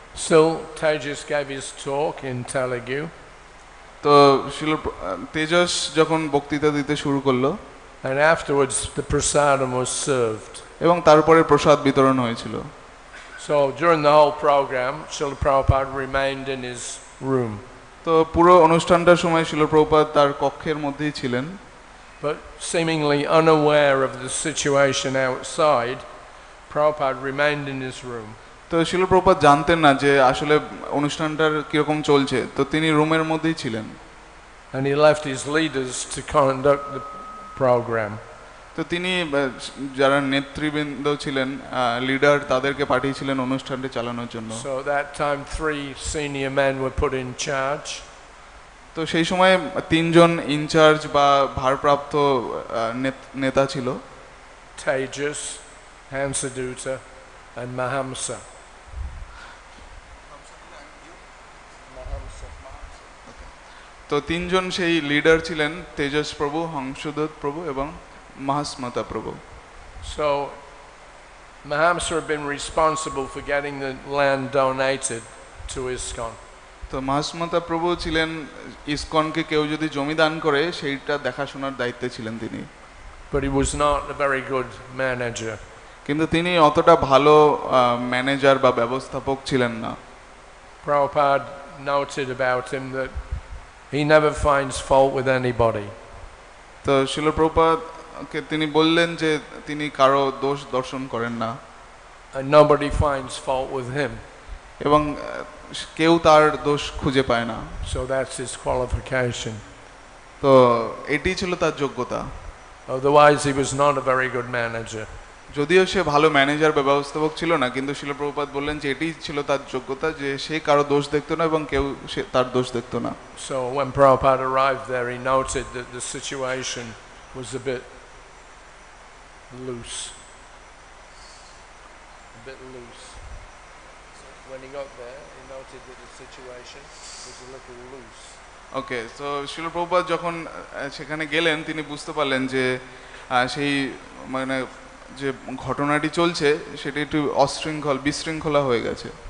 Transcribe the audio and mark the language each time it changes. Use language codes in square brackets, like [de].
[en] Still, Tejas gave his talk in Telugu. [bn] তো তেজস যখন বক্তৃতা দিতে শুরু করলো, [en] and afterwards the prasadam was served. [bn] এবং তারপরে প্রসাদ বিতরণ হয়েছিল। [en] So during the whole program, Srila Prabhupada remained in his room. [bn] তো পুরো অনুষ্ঠানটার সময় শিল প্রভুপাদ তার কক্ষের মধ্যেই ছিলেন। [en] But seemingly unaware of the situation outside, Prabhupada remained in his room. [bn] তো শিল প্রভুপাদ জানতেন না যে আসলে অনুষ্ঠানটার কিরকম চলছে, তো তিনি রুমের মধ্যেই ছিলেন। [en] And he left his leaders to conduct the program. [bn] তো তিনি যারা নেতৃবৃন্দ ছিলেন, লিডার, তাদেরকে পাঠিয়েছিলেন অনুষ্ঠানটি চালানোর জন্য। [en] So that time 3 senior men were put in charge. [bn] তো সেই সময় 3 জন ইনচার্জ বা ভারপ্রাপ্ত নেতা ছিল, [en] Tejas, Hansaduta and Mahamsa. [bn] তো 3 জন সেই লিডার ছিলেন, তেজস প্রভু, হংসদূত প্রভু এবং মহাস্মতা প্রভু। [en] So Mahamsa had been responsible for getting the land donated to ISKCON. [bn] তো মহাস্মতা প্রভু ছিলেন ইসকনকে কেউ যদি জমি দান করে সেইটা দেখাশোনার দায়িত্বে ছিলেন তিনি। [en] But he was not a very good manager. [bn] কিন্তু তিনি অতটা ভালো ম্যানেজার বা ব্যবস্থাপক ছিলেন না। [en] Prabhupada noted about him that he never finds fault with anybody. [bn] তো শিল প্রভুপাদকে তিনি বললেন যে তিনি কারো দোষ দর্শন করেন না। [en] And nobody finds fault with him. [bn] এবং কেউ তার দোষ খুঁজে পায় না। [en] So that's his qualification. [bn] তো এটি ছিল তার যোগ্যতা। [en] Otherwise he was not a very good manager. [bn] যদিও সে ভালো ম্যানেজার বা ব্যবস্থাপক ছিল না, কিন্তু শিল প্রভুপাদ বললেন যে এটাই ছিল তার যোগ্যতা, যে সে কারো দোষ দেখতো না এবং কেউ তার দোষ দেখতো না। [en] So when Prabhupada arrived there, he noted that the situation was a bit loose. A bit loose. So when he got there, he noted that the situation was a little loose. [bn] ওকে, তো শিল প্রভুপাদ যখন সেখানে গেলেন তিনি বুঝতে পারলেন যে সেই মানে যে ঘটনাটি চলছে সেটি একটু বিশৃঙ্খলা হয়ে গেছে।